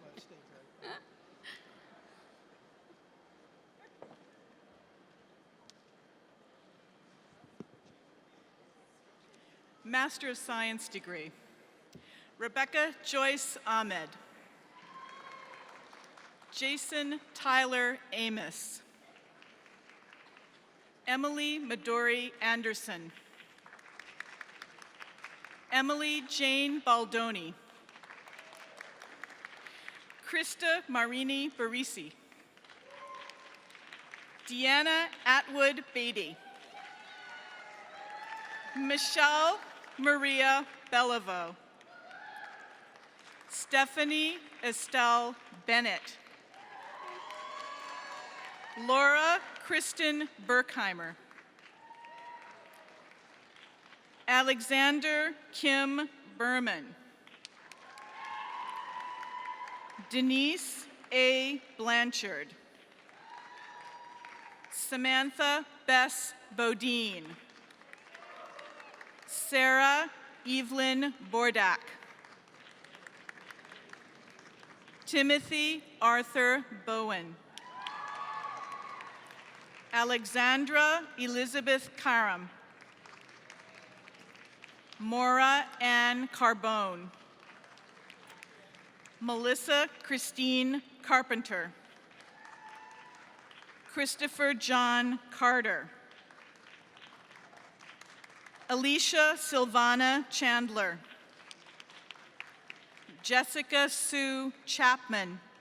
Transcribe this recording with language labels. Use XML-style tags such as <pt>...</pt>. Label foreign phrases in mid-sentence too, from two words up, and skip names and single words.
<en>Master of Science degree, Rebecca Joyce Ahmed. Jason Tyler Amos. Emily Midori Anderson. Emily Jane Baldoni. Krista Marini Barisi. Deanna Atwood Beatty. Michelle Maria Beliveau. Stephanie Estelle Bennett. Laura Kristen Berkheimer. Alexander Kim Berman. Denise A. Blanchard. Samantha Bess Bodine. Sarah Evelyn Bordak. Timothy Arthur Bowen. Alexandra Elizabeth Karam. Maura Ann Carbone. Melissa Christine Carpenter. Christopher John Carter. Alicia Silvana Chandler. Jessica Sue Chapman.</en>